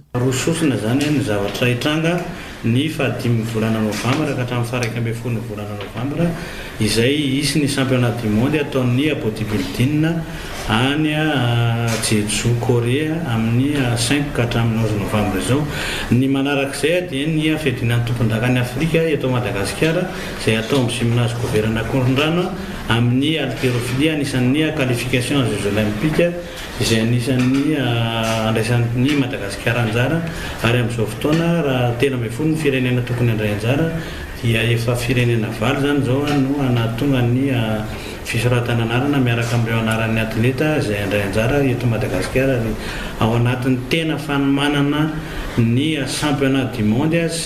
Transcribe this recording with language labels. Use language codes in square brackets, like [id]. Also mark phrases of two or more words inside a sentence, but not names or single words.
[mg] Rososina zany ny zavatra hitranga ny 15 volana novambra ka hatramin'ny 11 volana novambra izay isy ny [fr] championnat du monde [mg] ataon'ny bodybuilding any Jeju Korea amin'ny 5 ka hatramin'ny 11 novambra izao. Ny manarak'izay dia ny fedinan'ny tompon-dakan'ny Afrika eto Madagasikara izay atao amin'ny gymnase governa Korondrano amin'ny haltérophilie anisan'ny [fr] qualification aux Jeux olympiques [mg] izay anisan'ny andraisan'ny Madagasikara anjara ary amin'izao fotoana raha 13 ny firenena tokony handray anjara dia efa firenena valo zany zao no anatonga ny fisoratana anarana miaraka amin'ireo anaran'ny atleta izay handray anjara eto Madagasikara ary ao anatin'ny tena fanomanana ny [fr] championnat du monde [mg] sy